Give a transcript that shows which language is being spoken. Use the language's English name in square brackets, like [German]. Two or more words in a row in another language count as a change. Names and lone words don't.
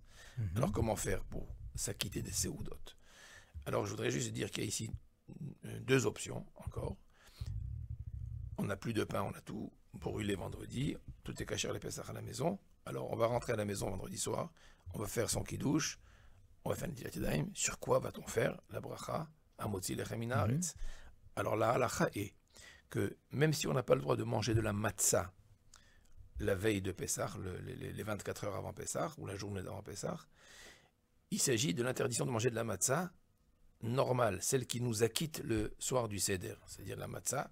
[French] Alors, comment faire pour s'acquitter des séoudotes? Alors, je voudrais juste dire qu'il y a ici deux options encore. On n'a plus de pain, on a tout brûlé vendredi, tout est caché à l'épaisseur à la maison. Alors on va rentrer à la maison vendredi soir, on va faire son kiddush, on va faire une [Hebrew] נטילת ידיים. [French] Sur quoi va-t-on faire la bracha, [Hebrew] המוציא לחם מן הארץ? [French] Alors la halakha est que même si on n'a pas le droit de manger de la matzah la veille de Pessah, les 24 heures avant Pessah, ou la journée d'avant Pessah, il s'agit de l'interdiction de manger de la matzah normale, celle qui nous acquitte le soir du Seder, c'est-à-dire la matzah.